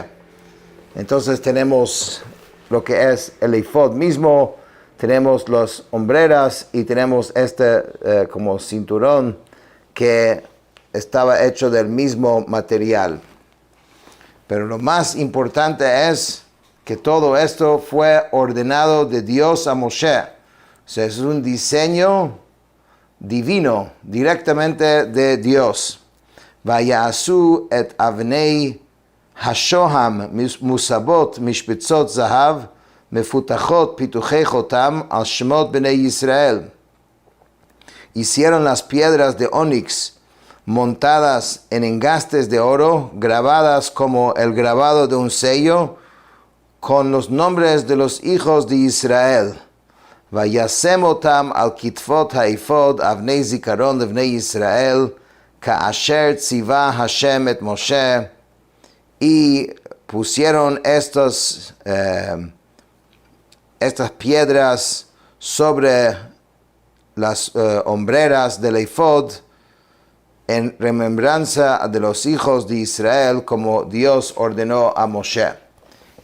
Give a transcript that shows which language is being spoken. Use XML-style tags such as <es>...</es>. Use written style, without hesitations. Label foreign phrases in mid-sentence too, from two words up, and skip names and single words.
<es>Entonces tenemos lo que es el ephod mismo, tenemos las hombreras y tenemos como cinturón que estaba hecho del mismo material. Pero lo más importante es que todo esto fue ordenado de Dios a Moshe. O sea, es un diseño divino, directamente de Dios.</es> <he>ויעשו את אבני השהם מוסבת משבצות זהב מפתחת פתוחי חותם על שמות בני ישראל.</he> <es>Hicieron las piedras de onix montadas en engastes de oro, grabadas como el grabado de un sello, con los nombres de los hijos de Israel.</es> <he>וישם אתם על כתפת האפד אבני זכרון לבני ישראל כאשר צוה השם את משה.</he> <es>Y pusieron estas piedras sobre las hombreras del ephod en remembranza de los hijos de Israel, como Dios ordenó a Moshe.</es>